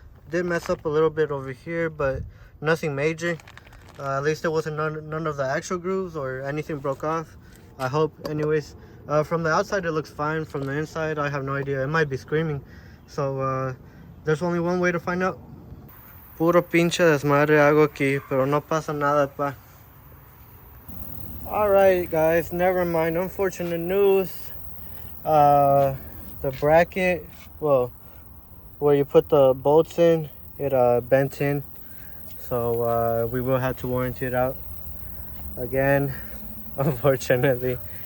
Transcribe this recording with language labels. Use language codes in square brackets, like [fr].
[en] Did mess up a little bit over here, but nothing major. At least it wasn't none of the actual grooves or anything broke off, I hope. Anyways, from the outside it looks fine. From the inside I have no idea, it might be screaming. So there's only one way to find out. [es] Puro pinche desmadre hago aquí, pero no pasa nada, pa. [en] Alright guys, never mind, unfortunate news. The bracket, well, where you put the bolts in, it bent in. So we will have to warranty it out again, unfortunately.